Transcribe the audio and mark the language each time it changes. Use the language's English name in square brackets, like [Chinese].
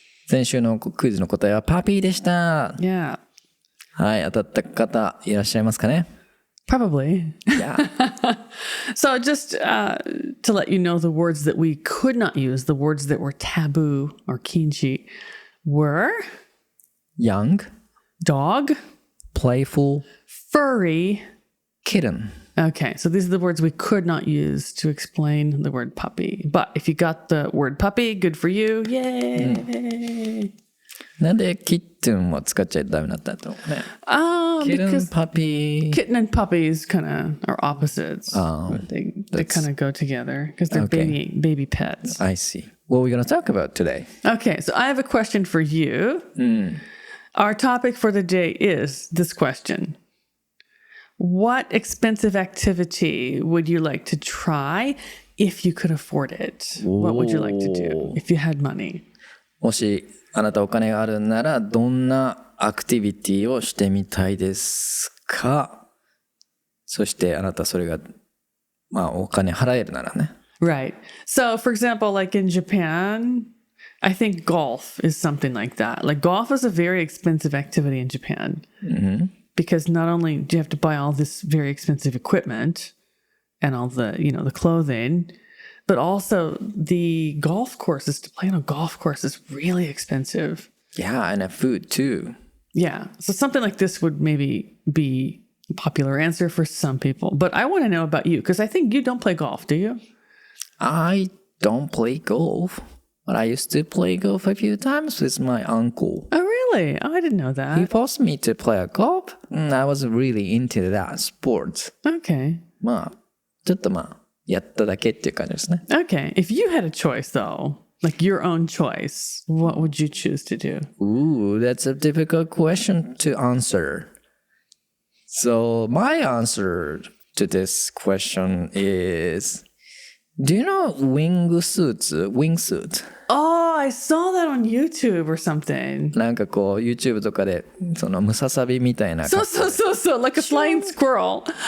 [Japanese] 先週のクイズの答えはパピーでした。 [English] Yeah. [Japanese] はい、当たった方いらっしゃいますかね？ [English] Probably. Yeah. So just to let you know, the words that we could not use, the words that were taboo or kinchi, were Young, dog, playful, furry. kitten. Okay, so these are the words we could not use to explain the word puppy. But if you got the word puppy, good for you. Yay! [Japanese] なんでキットンを使っちゃダメだったと思うね。 [English] Because Kitten, puppy. kitten and puppies kind of are opposites. Oh, they kind of go together because they're Okay. baby pets. I see. What are we going to talk about today? Okay, so I have a question for you. Our topic for the day is this question. What expensive activity would you like to try if you could afford it? What would you like to do if you had money? [Japanese] もしあなたお金があるならどんなアクティビティをしてみたいですか？そしてあなたそれがまあお金払えるならね。 [English] Right. So, for example, like in Japan, I think golf is something like that. Like golf is a very expensive activity in Japan because not only do you have to buy all this very expensive equipment and all the, the clothing, but also the golf courses, to play on a golf course is really expensive. Yeah, and food too. Yeah. So something like this would maybe be a popular answer for some people. But I want to know about you because I think you don't play golf, do you? I don't play golf, but I used to play golf a few times with my uncle. Oh, really? Oh, I didn't know that. He forced me to play a golf, and I was really into that sport. Okay. [Japanese] まあ、ちょっとまあ、やっただけっていう感じですね。 [English] Okay. If you had a choice, though, like your own choice, what would you choose to do? Ooh, that's a difficult question to answer. So my answer to this question is, do you know wingsuit? Oh, I saw that on YouTube or something. [Japanese] なんかこう YouTube とかでそのムササビみたいな [English] So, like a flying squirrel.